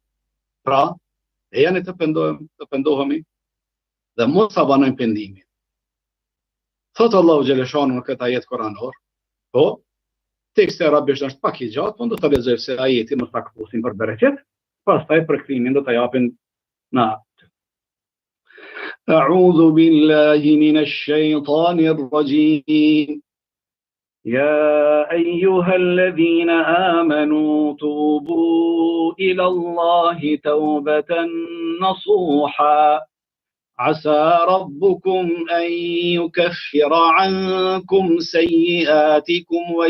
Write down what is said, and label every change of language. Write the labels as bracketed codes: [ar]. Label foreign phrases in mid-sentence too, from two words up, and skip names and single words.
[sq] Pra, e janë të pendohemi dhe mos ta banojmë pendimin. Thotë Allahu Gjeleshanu në këtë ajet koranor, po, teksti arabisht është pak i gjatë, po do të lexoj se ajeti mos ta këpusin për bereqet, pastaj përkthimin do ta japin na. [ar] أعوذ بالله من الشيطان الرجيم. يا أيها الذين آمنوا توبوا إلى الله توبة نصوحا عسى ربكم أن يكفر عنكم سيئاتكم